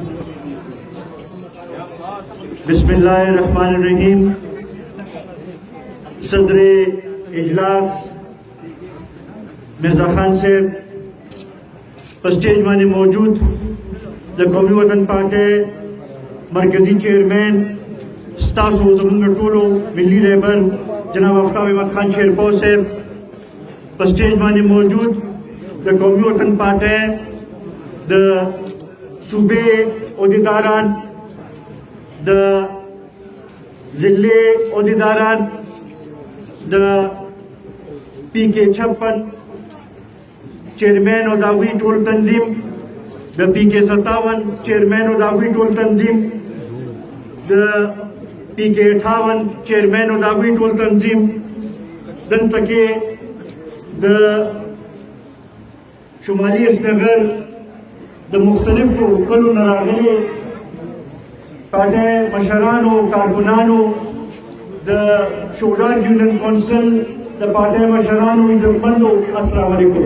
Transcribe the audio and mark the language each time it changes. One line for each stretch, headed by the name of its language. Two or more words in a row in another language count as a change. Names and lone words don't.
Arabic: بسم اللہ الرحمن الرحیم.
Pashto: صدر اجلاس مرزا خان صاحب
Urdu: اسٹیج میں موجود
Pashto: قومی وطن پارٹی مرکزی چیئرمین ستاسو زمونږ ټولو ملی رہبر جناب خطاب احمد خان شیرپاؤ صاحب
Urdu: اسٹیج میں موجود
Pashto: قومی وطن پارٹی د صوبے عہدیداران د ضلع عہدیداران د پی کے 56 چیئرمین اور داغوی ټول تنظیم د پی کے 57 چیئرمین اور داغوی ټول تنظیم د پی کے 58 چیئرمین اور داغوی ټول تنظیم دلته کې د شمالی اشنغر د مختلفو کلو نه راغلي پارټي مشرانو کارکنانو د شوډاګ یونین کونسل د پارټي مشرانو عزتمندو السلام علیکم.